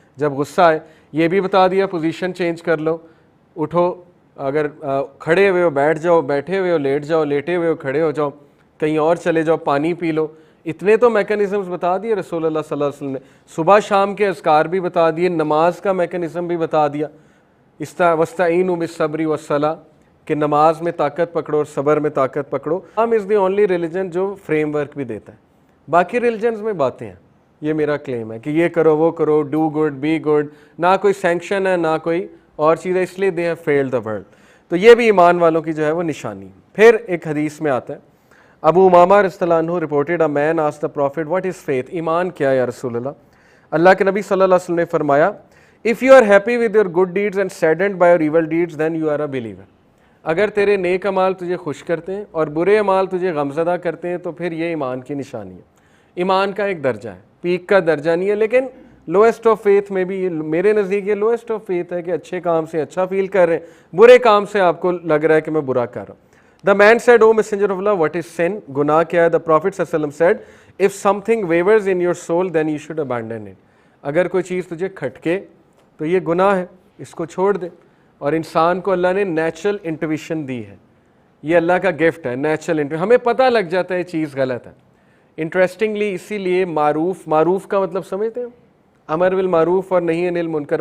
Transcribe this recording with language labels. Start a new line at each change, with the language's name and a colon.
Urdu: جب غصہ آئے یہ بھی بتا دیا پوزیشن چینج کر لو, اٹھو, اگر کھڑے ہوئے ہو بیٹھ جاؤ, بیٹھے ہوئے ہو لیٹ جاؤ, لیٹے ہوئے ہو کھڑے ہو جاؤ, کہیں اور چلے جاؤ, پانی پی لو. اتنے تو میکنزمز بتا دیے رسول اللہ صلی اللہ علیہ وسلم نے. صبح شام کے اذکار بھی بتا دیے, نماز کا میکنزم بھی بتا دیا.
Arabic: وَاسْتَعِینُوا بِالصَّبْرِ وَالصَّلَاةِ
Urdu: کہ نماز میں طاقت پکڑو اور صبر میں طاقت پکڑو. اسلام
English: is the only religion
Urdu: جو فریم ورک بھی دیتا ہے. باقی ریلیجنز میں باتیں ہیں, یہ میرا کلیم ہے کہ یہ کرو وہ کرو,
English: do good be good,
Urdu: نہ کوئی سینکشن ہے نہ کوئی اور چیز ہے, اس لیے
English: They have field the world.
Urdu: تو یہ بھی ایمان والوں کی جو ہے وہ نشانی. پھر ایک حدیث میں آتا ہے, ابو امامہ رضی اللہ عنہ
English: reported, a man asked the prophet what is faith,
Urdu: ایمان کیا ہے یا رسول اللہ. اللہ کے نبی صلی اللہ علیہ وسلم نے فرمایا
English: if you are happy with your good deeds and saddened by your evil deeds then you are a believer.
Urdu: اگر تیرے نیک اعمال تجھے خوش کرتے ہیں اور برے اعمال تجھے غمزدہ کرتے ہیں تو پھر یہ ایمان کی نشانی ہے. ایمان کا ایک درجہ ہے, پیک کا درجہ نہیں ہے, لیکن
English: lowest of faith
Urdu: میں بھی میرے نزدیک یہ لوئسٹ آف فیتھ ہے کہ اچھے کام سے اچھا فیل کر رہے ہیں, برے کام سے آپ کو لگ رہا ہے کہ میں برا کر رہا ہوں.
English: The man said, O messenger of Allah, what is sin?
Urdu: گناہ کیا ہے؟
English: The Prophet صلی اللہ علیہ وسلم said, if something wavers in your soul then you should abandon it.
Urdu: اگر کوئی چیز تجھے کھٹکے تو یہ گناہ ہے, اس کو چھوڑ دے. اور انسان کو اللہ نے نیچرل انٹویشن دی ہے, یہ اللہ کا گفٹ ہے نیچرل انٹویشن. ہمیں پتہ لگ جاتا ہے یہ چیز غلط ہے. انٹرسٹنگلی اسی لیے معروف کا مطلب سمجھتے ہیں, امر بالمعروف اور نہی عن المنکر.